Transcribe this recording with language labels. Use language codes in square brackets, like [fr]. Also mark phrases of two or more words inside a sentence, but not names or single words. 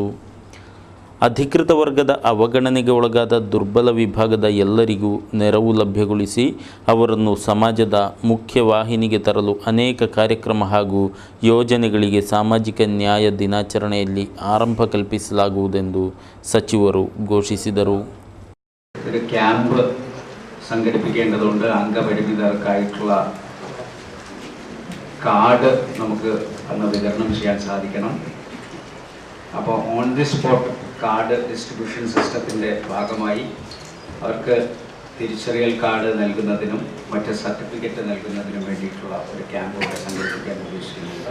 [kn] ಅಧಿಕೃತ ವರ್ಗದ ಅವಗಣನೆಗೆ ಒಳಗಾದ ದುರ್ಬಲ ವಿಭಾಗದ ಎಲ್ಲರಿಗೂ ನೆರವು ಲಭ್ಯಗೊಳಿಸಿ ಅವರನ್ನು ಸಮಾಜದ ಮುಖ್ಯವಾಹಿನಿಗೆ ತರಲು ಅನೇಕ ಕಾರ್ಯಕ್ರಮ ಹಾಗೂ ಯೋಜನೆಗಳಿಗೆ ಸಾಮಾಜಿಕ ನ್ಯಾಯ ದಿನಾಚರಣೆಯಲ್ಲಿ ಆರಂಭ ಕಲ್ಪಿಸಲಾಗುವುದೆಂದು ಸಚಿವರು ಘೋಷಿಸಿದರು. [ml] ക്യാമ്പ് സംഘടിപ്പിക്കേണ്ടതുണ്ട്. അംഗപരിമിതർക്കായിട്ടുള്ള കാർഡ് നമുക്ക് അന്ന് വിതരണം ചെയ്യാൻ സാധിക്കണം. അപ്പോൾ [en] on the spot card distribution [ml] സിസ്റ്റത്തിൻ്റെ ഭാഗമായി അവർക്ക് തിരിച്ചറിയൽ കാർഡ് നൽകുന്നതിനും മറ്റ് സർട്ടിഫിക്കറ്റ് നൽകുന്നതിനും വേണ്ടിയിട്ടുള്ള ഒരു ക്യാമ്പ് ഇവിടെ സംഘടിപ്പിക്കാൻ ഉദ്ദേശിക്കുന്നുണ്ട്.